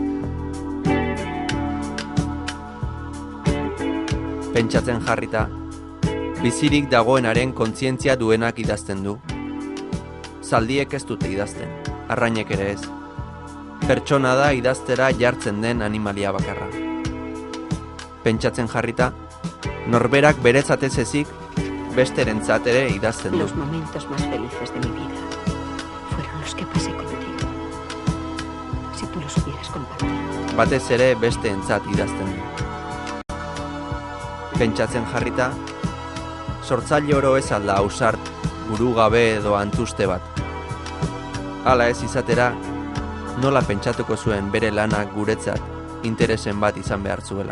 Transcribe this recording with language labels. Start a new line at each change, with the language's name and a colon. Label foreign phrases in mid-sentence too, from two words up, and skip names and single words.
Basque: Pentsatzen jarrita, bizirik dagoenaren kontzientzia duenak idazten du. Zaldiek ez dute idazten, arrainek ere ez. Pertsona da idaztera jartzen den animalia bakarra. Pentsatzen jarrita, norberak beretzat ez ezik, besterentzat ere idazten du.
Spanish: Los momentos más felices de mi vida fueron los que pasé contigo. Si tú los hubieras compartido.
Basque: Batez ere besteentzat idazten du. Pentsatzen jarrita, sortzaile oro ez alda ausart, burugabe edo antuzte bat. Hala ez izatera, nola pentsatuko zuen bere lanak guretzat interesen bat izan behar zuela.